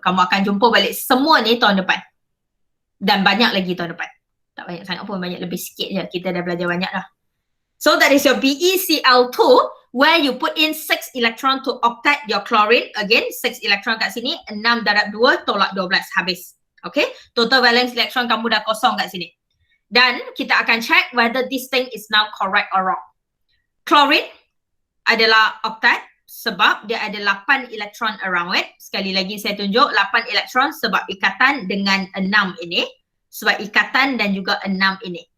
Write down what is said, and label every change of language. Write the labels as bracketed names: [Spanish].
[Malay] Kamu akan jumpa balik semua ni tahun depan. Dan banyak lagi tahun depan. Tak banyak sangat pun, banyak lebih sikit je. Kita dah belajar banyak dah. [English] So that is your BeCl2 where you put in 6 electron to octet your chlorine. [Malay] Again, 6 electron kat sini. 6 darab 2 tolak 12. Habis. Okay. Total valence electron kamu dah kosong kat sini. Dan kita akan [English] check whether this thing is now correct or wrong. [Malay] Chlorine adalah octet. Sebab dia ada 8 elektron [English] around it. [Malay] Sekali lagi saya tunjuk 8 elektron sebab ikatan dengan 6 ini. Sebab ikatan dan juga 6 ini.